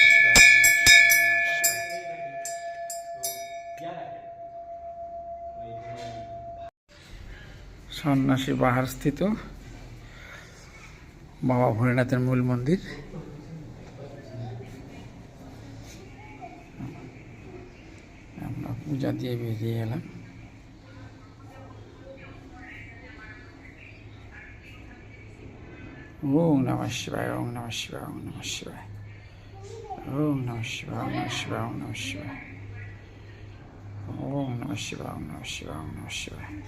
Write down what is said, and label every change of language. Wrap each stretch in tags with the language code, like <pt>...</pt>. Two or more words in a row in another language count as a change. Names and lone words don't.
<bn>সন্ন্যাসী পাহাড় স্থিত বাবা ভোলেনাথের মূল মন্দির। আমরা পূজা দিয়ে বেরিয়ে এলাম।</bn> <sa>ওম নমঃ শিবায়, ওম নমঃ শিবায়, ওম নমঃ শিবায়, ওম নমঃ শিবায়, ওম নমঃ শিবায়, ওম নমঃ শিবায়, ওম নমঃ শিবায়, ওম নমঃ শিবায়, ওম নমঃ শিবায়।</sa>